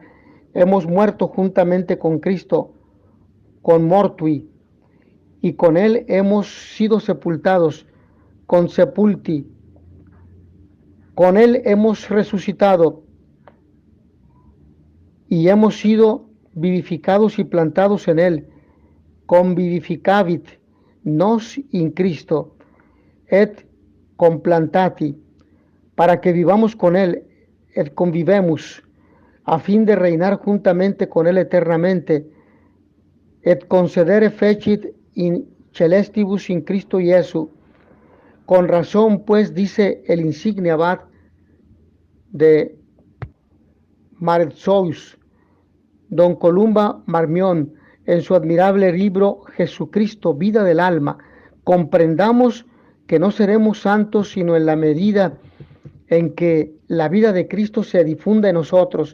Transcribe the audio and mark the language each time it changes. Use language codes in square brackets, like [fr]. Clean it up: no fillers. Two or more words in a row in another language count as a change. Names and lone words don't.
[es] Hemos muerto juntamente con Cristo, [la] con mortui, [es] y con Él hemos sido sepultados, [la] con sepulti. [es] Con Él hemos resucitado y hemos sido vivificados y plantados en Él. [la] Convivificavit nos in Cristo. et complantati, [es] para que vivamos con él, [la] et convivemus, [es] a fin de reinar juntamente con él eternamente, [la] et concedere fecit in celestibus in Cristo Jesu. [es] Con razón, pues, dice el insigne abad de Marzoux, don Columba Marmión, en su admirable libro Jesucristo, vida del alma, comprendamos que no seremos santos sino en la medida en que la vida de Cristo se difunda en nosotros.